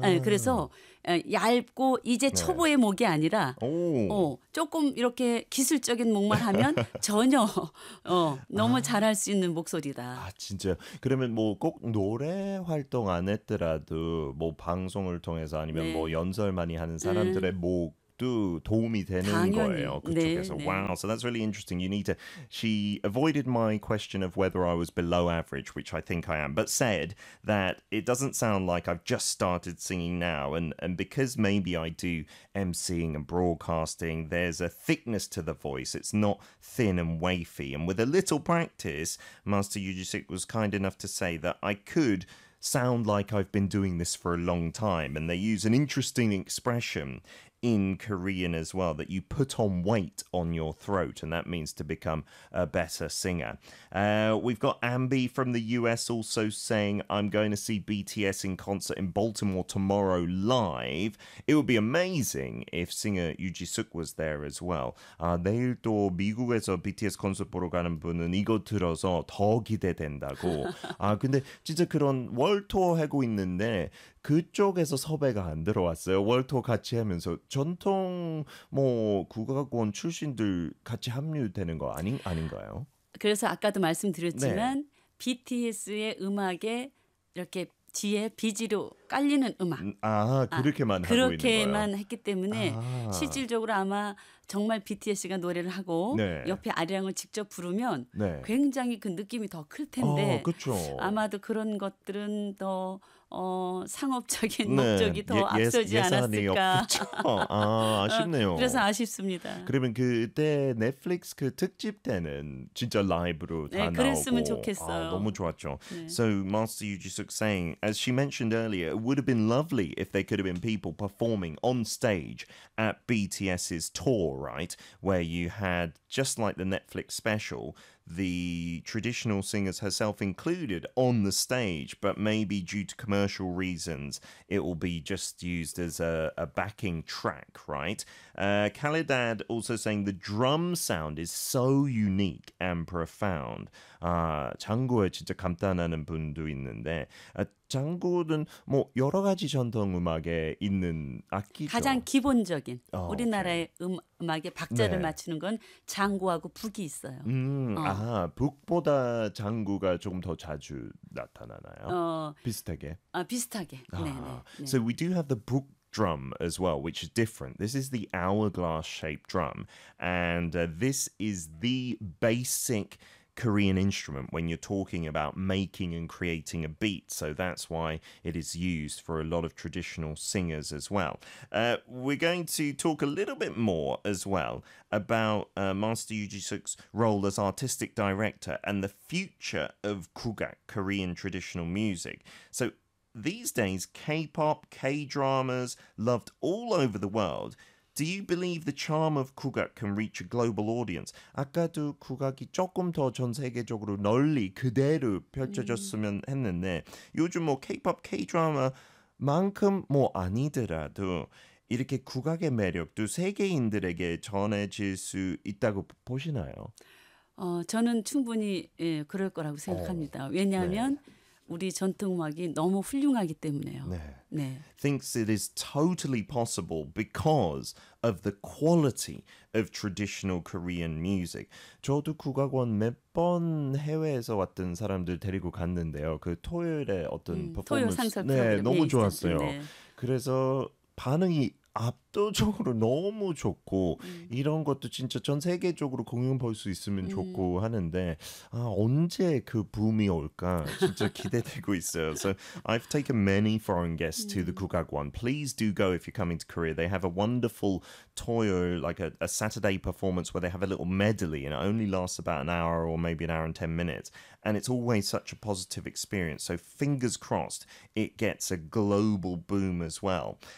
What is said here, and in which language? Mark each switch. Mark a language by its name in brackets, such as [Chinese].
[Korean] 네, 그래서 얇고 이제 초보의 네. 목이 아니라 조금 이렇게 기술적인 목만 하면 전혀 너무 아. 잘할 수 있는 목소리다. 아, 진짜요? 그러면 뭐 꼭 노래 활동 안 했더라도 뭐 방송을 통해서 아니면 네. 뭐 연설 많이 하는 사람들의 목 도움이 되는 당연히. 거예요. 그쪽에서. 네, 네. [English] Wow, so that's really interesting. Yunita, she avoided my question of whether I was below average, which I think I am, but said that it doesn't sound like I've just started singing now. And because maybe I do emceeing and broadcasting, there's a thickness to the voice. It's not thin and wavy. And with a little practice, Master Yoo Ji-suk was kind enough to say that I could sound like I've been doing this for a long time. And they use an interesting expression in Korean as well, that you put on weight on your throat, and that means to become a better singer. We've got Ambi from the US also saying, I'm going to see BTS in concert in Baltimore tomorrow live. It would be amazing if singer Yoo Ji-suk was there as well. [Korean] 내일 또 미국에서 BTS 콘서트 보러 가는 분은 이거 들어서 더 기대된다고. 근데 진짜 그런 월투어 하고 있는데 그쪽에서 섭외가 안 들어왔어요. 월투어 같이 하면서 전통 뭐 국악원 출신들 같이 합류되는 거 아닌가요? 그래서 아까도 말씀드렸지만 네. BTS의 음악에 이렇게 뒤에 BG로 깔리는 음악. 그렇게만 하고 있는 거예요. 그렇게만 했기 때문에 실질적으로 아마 정말 BTS가 노래를 하고 네. 옆에 아리랑을 직접 부르면 네. 굉장히 그 느낌이 더 클 텐데 아마도 그런 것들은 더 상업적인 네. 목적이 더 앞서지 않았을까. 없겠죠? 아쉽네요. 그래서 아쉽습니다. 그러면 그때 넷플릭스 그 특집 때는 진짜 라이브로 다 나오고 그랬으면 좋겠어요. 너무 좋았죠. 네. [English] So Master Yoo Ji-suk saying, as she mentioned earlier, it would have been lovely if there could have been people performing on stage at BTS's tour. Right, where you had, just like the Netflix special, the traditional singers herself included on the stage, but maybe due to commercial reasons, it will be just used as a backing track, right? Khalidad also saying the drum sound is so unique and profound. [Korean] 장구에 진짜 감탄하는 분도 있는데 장구는 뭐 여러 가지 전통 음악에 있는 악기죠. 가장 기본적인 우리나라의 음악에 박자를 네. 맞추는 건 장구하고 북이 있어요. 북보다 장구가 조금 더 자주 나타나나요? 비슷하게? 비슷하게. 네. [English] So we do have the book drum as well, which is different. This is the hourglass shaped drum, and this is the basic Korean instrument when you're talking about making and creating a beat. So that's why it is used for a lot of traditional singers as well. We're going to talk a little bit more as well about Master Yoo Ji-suk's role as artistic director and the future of Gugak, Korean traditional music. So these days, K-pop, K-dramas, loved all over the world. Do you believe the charm of 국악 can reach a global audience? [Korean] 아까도 국악이 조금 더 전 세계적으로 널리 그대로 펼쳐졌으면 했는데 요즘 뭐 K-pop, K-drama만큼 뭐 아니더라도 이렇게 국악의 매력도 세계인들에게 전해질 수 있다고 보시나요? 저는 충분히 예, 그럴 거라고 생각합니다. 왜냐하면 네. 우리 전통 음악이 너무 훌륭하기 때문에요. 네. 네. [English] Thinks it is totally possible because of the quality of traditional Korean music. [Korean] 저도 국악원 몇 번 해외에서 왔던 사람들 데리고 갔는데요. 그 토요일에 어떤 퍼포먼스 토요 상설 네, 너무 좋았어요. 네. 그래서 반응이 압도적으로 너무 좋고 이런 것도 진짜 전 세계적으로 공연할 수 있으면 좋고 하는데 아, 언제 그 붐이 올까 진짜 기대되고 있어요. [English] So I've taken many foreign guests to the 국악원. Please do go if you're coming to Korea. They have a wonderful 토요, like a Saturday performance where they have a little medley and it only lasts about an hour or maybe an hour and 10 minutes. And it's always such a positive experience. So fingers crossed it gets a global boom as well.